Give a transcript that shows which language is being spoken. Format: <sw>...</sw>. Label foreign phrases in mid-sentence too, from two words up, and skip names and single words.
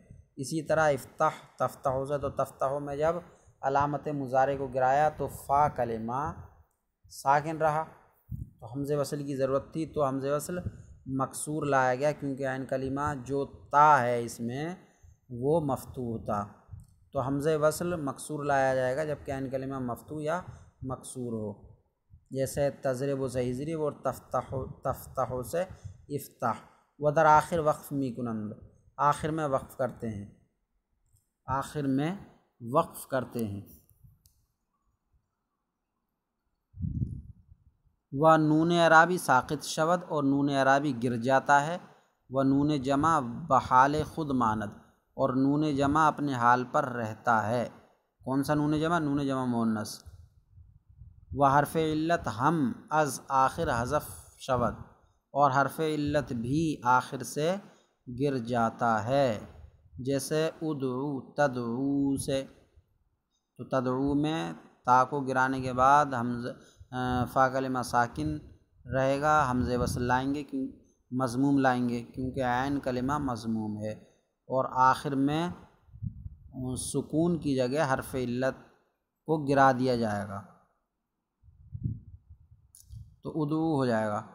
<ur>اسی طرح افتح تفتح سے، تو تفتح میں جب علامت مضارع کو گرایا تو فا کلمہ ساکن رہا تو حمزہ وصل کی ضرورت تھی تو حمزہ وصل مکسور لایا گیا، کیونکہ عین کلمہ جو تا ہے اس میں وہ مفتوح تھا، تو حمزہ وصل مکسور لایا جائے گا جبکہ عین کلمہ مفتوح یا مکسور ہو، جیسے تضرب سے اضرب اور تفتح سے افتح۔</ur> <fa>ودر آخر وقف می کنند،</fa> <ur>آخر میں وقف کرتے ہیں، آخر میں وقف کرتے ہیں۔</ur> <fa>و نون اعرابی ساقط شود،</fa> <ur>اور نون اعرابی گر جاتا ہے،</ur> <fa>و نون جمع بحال خود ماند،</fa> <ur>اور نون جمع اپنے حال پر رہتا ہے۔ کون سا نون جمع؟ نون جمع مؤنث۔</ur> <fa>و حرف علت ہم از آخر حذف شود،</fa> <ur>اور حرف علت بھی آخر سے گر جاتا ہے، جیسے ادعو تدعو سے، تو تدعو میں تا کو گرانے کے بعد فا کلمہ ساکن رہے گا، حمزہ وصل لائیں گے، مضموم لائیں گے کیونکہ عین کلمہ مضموم ہے، اور آخر میں سکون کی جگہ حرف علت کو گرا دیا جائے گا تو ادعو ہو جائے گا۔</ur>